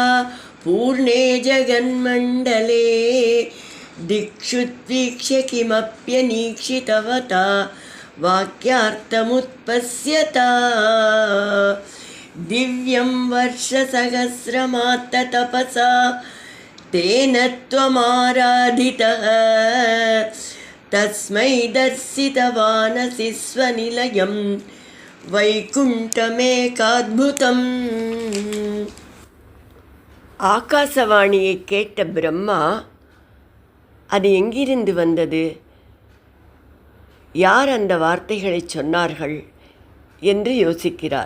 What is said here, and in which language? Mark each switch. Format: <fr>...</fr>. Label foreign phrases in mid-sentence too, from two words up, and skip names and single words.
<sa>पूर्णे जगन्मण्डले। दिक्षुद्वीक्ष्य किमप्यनीक्षितवता. वाक्यार्थमुत्पश्यता। दिव्यं वर्षसहस्रमात्ततपसा. तेन त्वमाराधितः. तस्मै दर्शितवानसि स्वनिलयं. வைகுண்டமேகாத்புதம்.</sa> <ta>ஆகாசவாணியை கேட்ட பிரம்மா, அது எங்கிருந்து வந்தது, யார் அந்த வார்த்தைகளை சொன்னார்கள் என்று யோசிக்கிறார்.</ta>